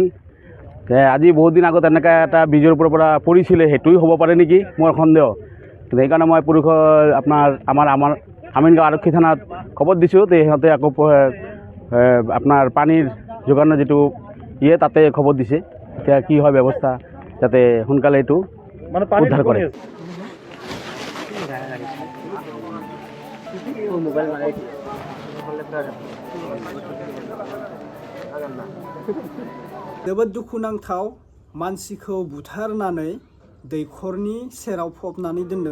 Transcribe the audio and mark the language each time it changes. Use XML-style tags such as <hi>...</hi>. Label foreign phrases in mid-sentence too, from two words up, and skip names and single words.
<as>আজি বহুত দিন আগত এনেকৈ এটা ব্ৰিজৰ ওপৰৰ পৰা পৰিছিলে, সেইটোৱে হ'ব পাৰে নেকি মোৰ সন্দেহ। সেইকাৰণে মই পুৰুষৰ আমাৰ আমিনগাঁও আৰক্ষী থানাত খবৰ দিছোঁ। সিহঁতে আকৌ আপোনাৰ পানীৰ যোগানৰ যিটো তাতে খবৰ দিছে। এতিয়া কি হয় ব্যৱস্থা, যাতে সোনকালে এইটো উদ্ধাৰ কৰে।</as> <brx>जोबोद दुखुनांथाव, मानसिखौ बुथारनानै दैखरनि सेराव फबनानै दोनदों।</brx>